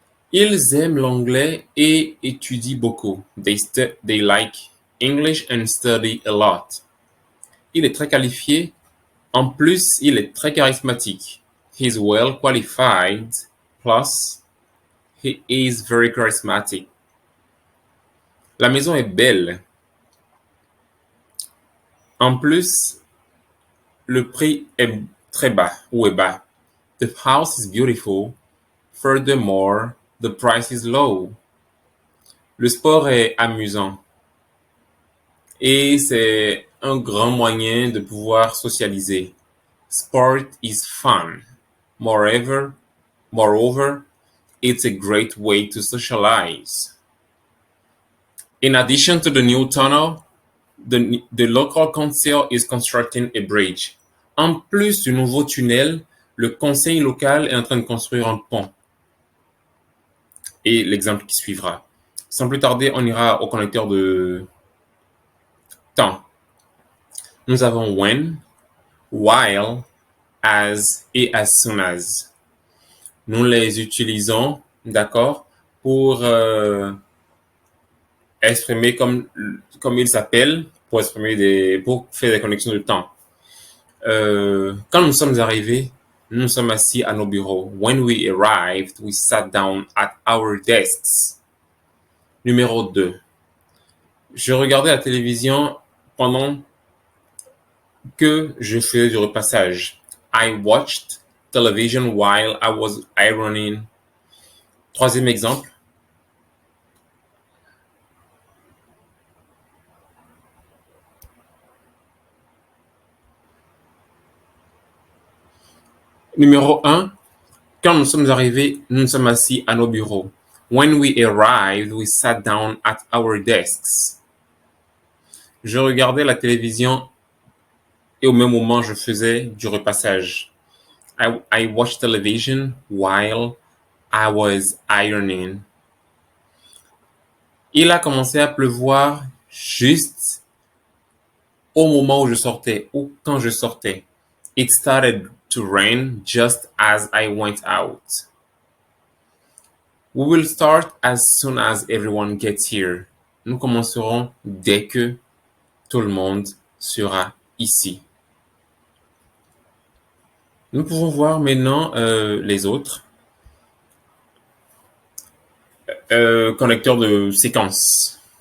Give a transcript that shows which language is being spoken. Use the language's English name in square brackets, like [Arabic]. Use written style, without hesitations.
[French] Ils aiment l'anglais et étudient beaucoup. [English] They like English and study a lot. [French] Il est très qualifié. En plus, il est très charismatique. [English] He's well qualified. Plus, he is very charismatic. [French] La maison est belle. En plus, le prix est très bas ou est bas. [English] The house is beautiful. Furthermore, the price is low. [French] Le sport est amusant. Et c'est un grand moyen de pouvoir socialiser. [English] Sport is fun. Moreover, it's a great way to socialize. In addition to the new tunnel, the local council is constructing a bridge. [French] En plus du nouveau tunnel, le conseil local est en train de construire un pont. Et l'exemple qui suivra. Sans plus tarder, on ira au connecteur de temps. Nous avons [English] when, while, as [French] et [English] as soon as. [French] Nous les utilisons, d'accord, pour exprimer comme ils s'appellent, pour faire des connexions de temps. Quand nous sommes arrivés, nous sommes assis à nos bureaux. [English] When we arrived, we sat down at our desks. [French] Numéro 2. Je regardais la télévision pendant que je faisais du repassage. [English] I watched television while I was ironing. [French] Troisième exemple. Numéro 1. Quand nous sommes arrivés, nous nous sommes assis à nos bureaux. [English] When we arrived, we sat down at our desks. [French] Je regardais la télévision et au même moment, je faisais du repassage. [English] I watched television while I was ironing. [French] Il a commencé à pleuvoir juste au moment où je sortais ou quand je sortais. [English] It started to rain just as I went out. We will start as soon as everyone gets here. [French] Nous commencerons dès que tout le monde sera ici. Nous pouvons voir maintenant les autres connecteurs de séquence.